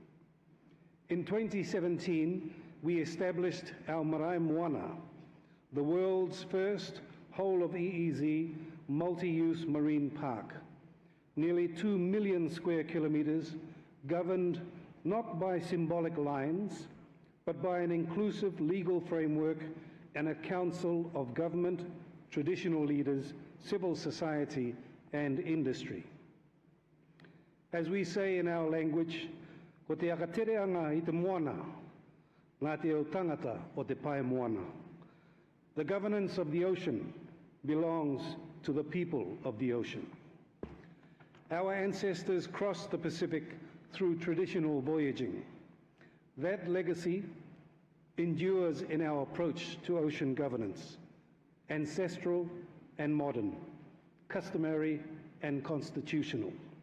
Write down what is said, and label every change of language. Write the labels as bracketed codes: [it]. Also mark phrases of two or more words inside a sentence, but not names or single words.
[en] In 2017, we established our Marae Moana, the world's first whole-of-EEZ multi-use marine park, nearly 2 million square kilometers, governed not by symbolic lines, but by an inclusive legal framework and a council of government, traditional leaders, civil society, and industry. As we say in our language, [rar] ko te akatereanga I te moana, ngā te au tangata o te pae moana. [en] The governance of the ocean belongs to the people of the ocean. Our ancestors crossed the Pacific through traditional voyaging. That legacy endures in our approach to ocean governance, ancestral and modern, customary and constitutional.